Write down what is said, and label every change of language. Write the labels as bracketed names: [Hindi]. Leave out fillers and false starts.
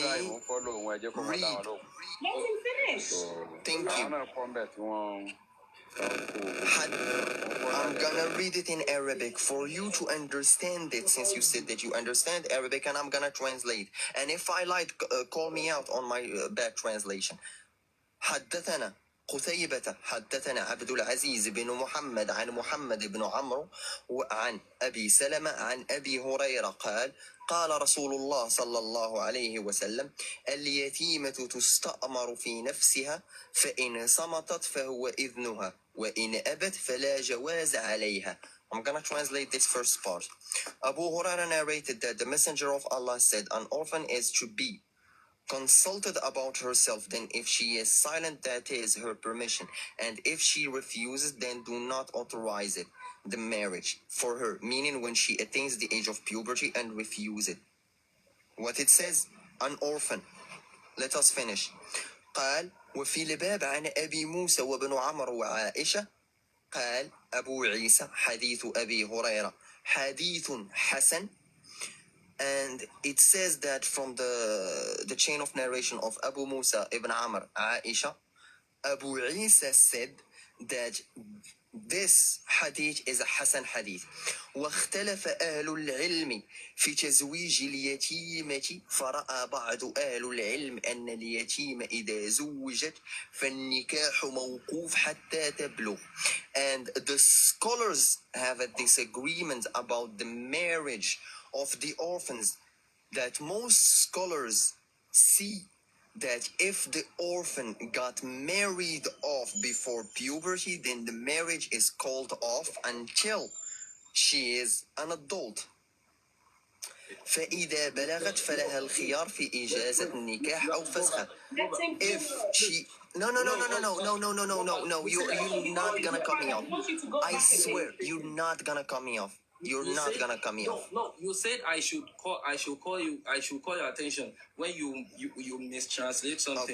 [English] try [Yoruba] ìmú fọ́lọ̀ òun ẹ jẹ́ kó máa dá wọn lóhùn. [English] Let him finish. Thank you. [Yoruba] Àwọn náà pọ́n bẹ̀ tí wọ́n [English] I'm gonna read it in Arabic for you to understand it, since you said that you understand Arabic, and I'm gonna translate. And if I like, call me out on my bad translation. [Arabic] حدثنا قتيبة حدثنا عبد العزيز بن محمد عن محمد بن عمرو وعن أبي سلمة عن أبي هريرة قال قال رسول الله صلى الله عليه وسلم اليتيمة تستأمر في نفسها فإن صمتت فهو إذنها وإن أبت فلا جواز عليها. [English] I'm gonna translate this first part. Abu Hurairah narrated that the Messenger of Allah said an orphan is to be consulted about herself, then if she is silent, that is her permission, and if she refuses, then do not authorize it, the marriage for her, meaning when she attains the age of puberty and refuse it. What it says, an orphan. Let us finish. [Arabic] قال وفي الباب عن أبي موسى وابن عمرو وعائشة قال أبو عيسى حديث أبي هريرة حديث حسن. [English] And it says that from the chain of narration of Abu Musa ibn Amr, Aisha, Abu Isa said that this hadith is a Hasan hadith. [Arabic] واختلف أهل العلم في تزويج اليتيمة فرأى بعض أهل العلم أن اليتيمة إذا زوجت فالنكاح موقوف حتى تبلغ. [English] And the scholars have a disagreement about the marriage of the orphans, that most scholars see that if the orphan got married off before puberty, then the marriage is called off until she is an adult. [Arabic] فإذا بلغت فلها الخيار في إجازة النكاح أو فسخها. [English] If she No, you're not gonna cut me off. I swear, you're not gonna cut me off. You're not gonna cut me off. No, you said I should call your attention when you mistranslate something.